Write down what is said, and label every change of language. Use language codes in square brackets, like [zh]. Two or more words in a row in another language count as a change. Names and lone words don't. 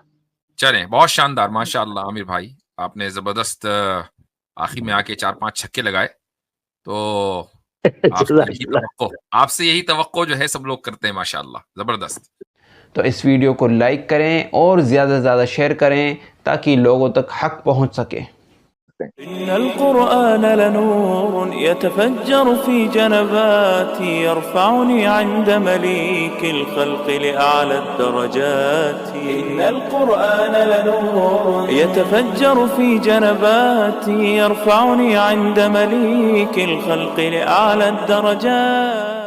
[hi] चलें, बहुत शानदार, माशाअल्लाह आमिर भाई, आपने जबरदस्त आखिर में आके 4-5 छक्के लगाए। तो आपसे यही तवक्को जो है सब लोग करते हैं, माशाअल्लाह, जबरदस्त। तो इस वीडियो को लाइक करें और ज़्यादा से ज़्यादा शेयर करें ताकि लोगों तक हक पहुंच सके। [ar] إن القرآن لنور يتفجر في جنباتي يرفعني عند مليك الخلق لأعلى درجاتي. إن القرآن لنور يتفجر في جنباتي يرفعني عند مليك الخلق لأعلى درجاتي.